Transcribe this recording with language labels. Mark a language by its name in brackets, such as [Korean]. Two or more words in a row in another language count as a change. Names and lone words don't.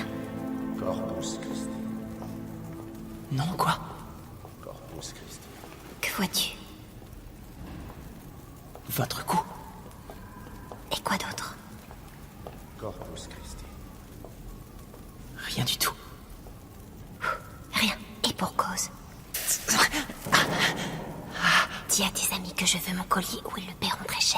[Latin] Corpus Christi. [French] Non, quoi? [Latin] Corpus Christi. [French] Que vois-tu? Votre cou. Et quoi d'autre? [Latin] Corpus Christi. [French] Rien du tout. Rien. Et pour cause. Dis à tes amis que je veux mon collier ou ils le paieront très cher.